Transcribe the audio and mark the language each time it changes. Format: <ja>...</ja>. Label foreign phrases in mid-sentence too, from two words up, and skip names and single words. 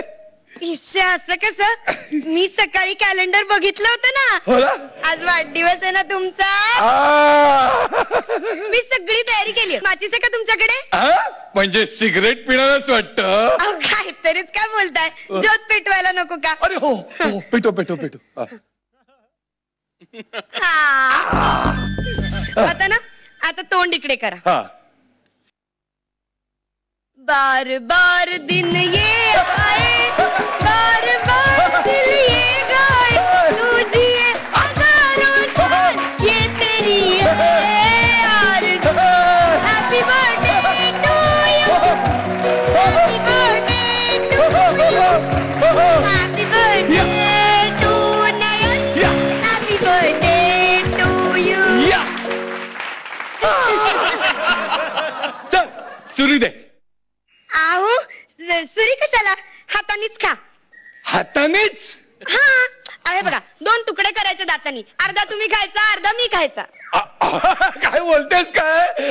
<mr>इश्य असं कसं? मी सकाळी कॅलेंडर बघितलं होतं ना. हो ना? आज वाढदिवस आहे ना तुमचा. मी सगळी तयारी केली. माचीस आहे का तुमच्याकडे? म्हणजे सिगरेट पिणारच वाटतं. काहीतरीच काय बोलताय. ज्योत पेटवायला नको का? अरे हो पेटो पेटो पेटो. आता ना आता तोंड इकडे करा. हा.</mr> <hi>बार बार दिन ये आए बार बार दिल ये गाए तू जिए हजारों साल ये तेरी है आरज़ू.</hi> <en>Happy birthday to you. Happy birthday to you. Happy birthday to Nayan. Happy birthday to you.</en> <mr>चल सुरी दे. आहो सुरी कशाला? हातानीच खा. हातानेच? हा अरे बघा 2 तुकडे करायचे दातानी. अर्धा तुम्ही खायचा अर्धा मी खायचा. काय बोलतेस काय?</mr>